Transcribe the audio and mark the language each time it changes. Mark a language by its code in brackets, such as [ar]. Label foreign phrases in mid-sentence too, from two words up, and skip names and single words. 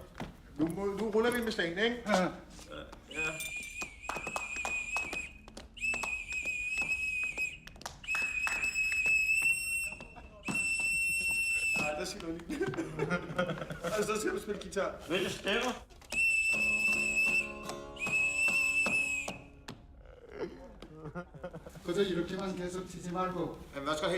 [da] Nu ruller vi med stenen, ikke? Ja. Nej, der siger du lige. Altså, der skal du spille guitar. Hvilke stemmer? [ko] 그저 이렇게만 계속 치지 말고. [da] Jamen, hvad skal du have?